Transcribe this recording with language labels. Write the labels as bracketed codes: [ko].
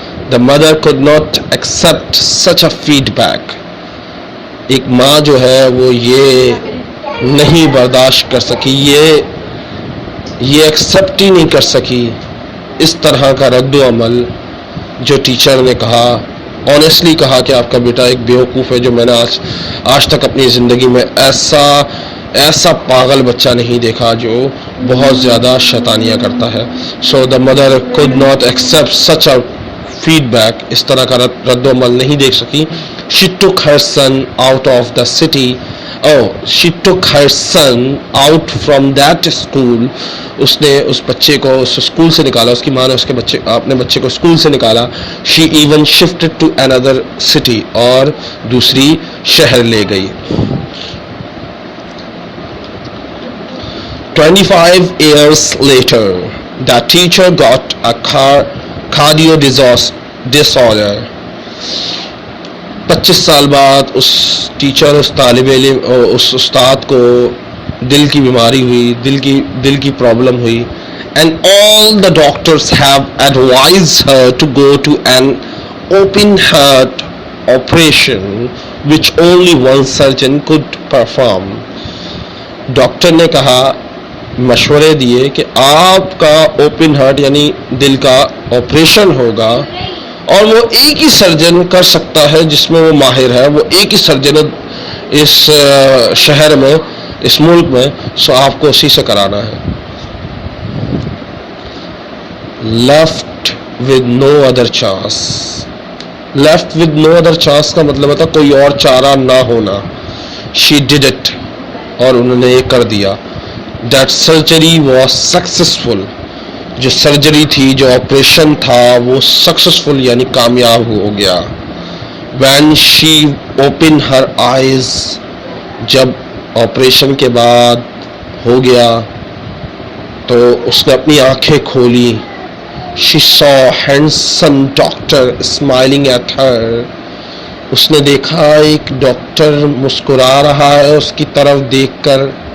[en] The mother could not accept such a feedback. [ur] ایک ماں جو ہے وہ یہ نہیں برداشت کر سکی, یہ ایکسپٹ ہی نہیں کر سکی اس طرح کا رد و عمل جو ٹیچر نے کہا. آنیسٹلی کہا کہ آپ کا بیٹا ایک بیوقوف ہے, جو میں نے آج تک اپنی زندگی میں ایسا پاگل بچہ نہیں دیکھا جو بہت زیادہ شیطانیاں کرتا ہے. [en] So the mother could not accept such a feedback. [ur] اس طرح کا رد و عمل نہیں دیکھ سکی. [en] She took her son out of the city. She took her son out from that school. [ur] اس نے اس بچے کو اس اسکول سے نکالا, اس کی ماں نے اپنے بچے کو اسکول سے نکالا. [en] She even shifted to another city. [ur] اور دوسری شہر لے گئی. [en] 25 years later, the teacher got a cardio disorder. [ur] 25 سال بعد اس ٹیچر, اس طالب علم, اس استاد کو دل کی بیماری ہوئی, دل کی پرابلم ہوئی. [en] And all the doctors have advised her to go to an open heart operation which only one surgeon could perform. [ur] Doctor نے کہا, مشورے دیے کہ آپ کا اوپن ہارٹ یعنی دل کا آپریشن ہوگا, اور وہ ایک ہی سرجن کر سکتا ہے جس میں وہ ماہر ہے, وہ ایک ہی سرجن اس شہر میں, اس ملک میں. سو آپ کو اسی سے کرانا ہے. [en] Left with no other chance. Left with no other chance [ur] کا مطلب ہوتا کوئی اور چارہ نہ ہونا. [en] She did it. [ur] اور انہوں نے یہ کر دیا. [en] That surgery was successful. [ur] جو سرجری تھی, جو آپریشن تھا, وہ سکسیسفل یعنی کامیاب ہو گیا. [en] When she opened her eyes. [ur] جب آپریشن کے بعد ہو گیا تو اس نے اپنی آنکھیں کھولی. [en] She saw handsome doctor smiling at her. [ur] اس نے دیکھا ایک ڈاکٹر مسکرا رہا ہے اس کی طرف دیکھ کر.